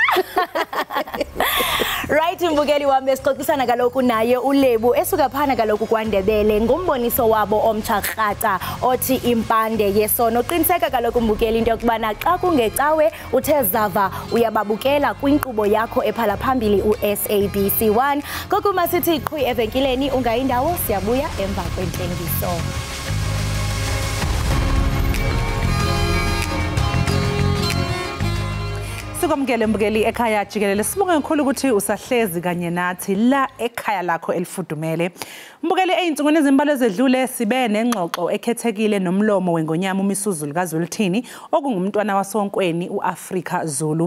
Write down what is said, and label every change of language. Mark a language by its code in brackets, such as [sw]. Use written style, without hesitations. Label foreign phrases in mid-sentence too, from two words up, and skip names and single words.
[xh] Right mbukeli wami esixoxisana kaloku naye uLebu esuka phana kaloku kwaNdebele ngomboniso wabo omthakrata othi impande yesono. Qiniseka kaloku mbukeli into yokubana xa kungecawe uthe zava uyababukela kwinkqubo yakho ephala phambili uSABC 1. Kokuma sithi qhwi evenkileni ungayindawo siyabuya emva kwentengiso. [zu] Sikwamukele mbukeli ekhaya jikelele sibonge kakhulu ukuthi usahlezi kanye nathi la ekhaya lakho elifudumele. Mbukeli eintsungweni ezimbalwa ezedlule sibe nengxoxo ekhethekile nomlomo wengonyama uMisuzulu kaZwelithini okungumntwana wasonkweni uAfrika Zulu.